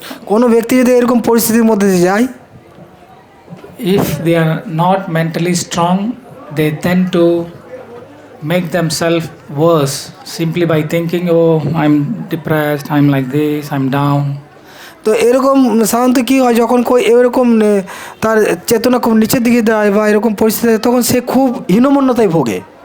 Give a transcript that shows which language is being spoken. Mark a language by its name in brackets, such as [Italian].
[Bangla] কোনো ব্যক্তি যদি এরকম পরিস্থিতির মধ্যে দিয়ে যায়, [English] if they are not mentally strong, they tend to make themselves worse simply by thinking, oh, I'm depressed, I'm like this, I'm down. [Bangla] তো এরকম সাধারণত কী হয়, যখন এরকম তার চেতনা খুব নিচের দিকে দেয় বা এরকম পরিস্থিতি, তখন সে খুব হীনমন্যতায় ভোগে।